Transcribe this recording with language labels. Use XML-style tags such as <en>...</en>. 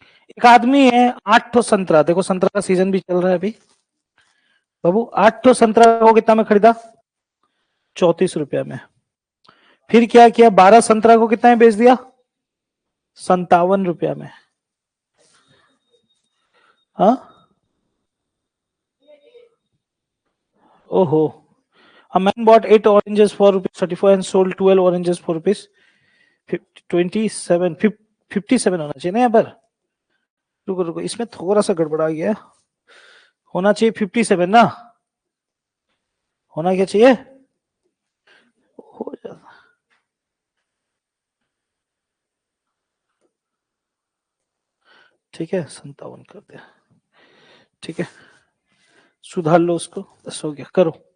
<hi>एक आदमी है, 8 ठो संतरा, देखो संतरा का सीजन भी चल रहा है अभी बाबू, 8 ठो संतरा को कितना में खरीदा? ₹34 में। फिर क्या किया, 12 संतरा को कितना में बेच दिया? ₹57 में। हाँ, ओहो,</hi> <en>a man bought 8 oranges for ₹34 and sold 12 oranges for ₹27,</en> <hi>57 होना चाहिए ना यहाँ पर? रुको रुको, इसमें थोड़ा सा गड़बड़ा गया, होना चाहिए 57 ना, होना क्या चाहिए? हो जाता, ठीक है, 57 कर दिया, ठीक है, सुधार लो उसको, 10 हो गया, करो।</hi>